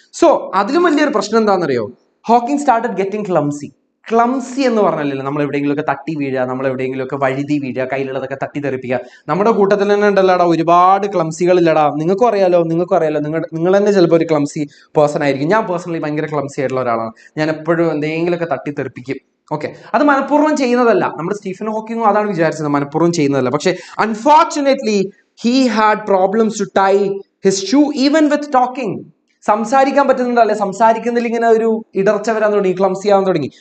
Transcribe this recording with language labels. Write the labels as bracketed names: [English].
[Malayalam] So അതിലും വലിയൊരു പ്രശ്നം എന്താണെന്നറിയോ? [English] Hawking started getting clumsy [Malayalam] എന്ന് പറഞ്ഞാലേ നമ്മൾ എവിടെയെങ്കിലുമൊക്കെ തട്ടി വീഴുക, നമ്മൾ എവിടെയെങ്കിലുമൊക്കെ വഴുതി വീഴുക, കയ്യിലുള്ളതൊക്കെ തട്ടിത്തെറിപ്പിക്കുക. നമ്മുടെ കൂട്ടത്തിൽ തന്നെ ഉണ്ടല്ലോടാ ഒരുപാട് ക്ലംസികളില്ലടാ. നിങ്ങൾക്കും അറിയാലോ, നിങ്ങൾ തന്നെ ചിലപ്പോൾ ഒരു ക്ലംസി പേഴ്സൺ ആയിരിക്കും. ഞാൻ പേഴ്സണലി ഭയങ്കര ക്ലംസി ആയിട്ടുള്ള ഒരാളാണ്. ഞാൻ എപ്പോഴും എന്തെങ്കിലുമൊക്കെ തട്ടിത്തെറിപ്പിക്കും. ഓക്കെ, അത് മനഃപൂർവ്വം ചെയ്യുന്നതല്ല. നമ്മുടെ സ്റ്റീഫൻ ഹോക്കിങ്ങും അതാണ് വിചാരിച്ചത്, മനഃപൂർവ്വം ചെയ്യുന്നതല്ല. [English] പക്ഷെ unfortunately he had problems to tie his shoe even with talking. [Malayalam] സംസാരിക്കാൻ പറ്റുന്നുണ്ടല്ലേ, സംസാരിക്കുന്നതിൽ ഇങ്ങനെ ഒരു ഇടർച്ച വരാൻ തുടങ്ങി, ക്ലംസി ആവാൻ തുടങ്ങി.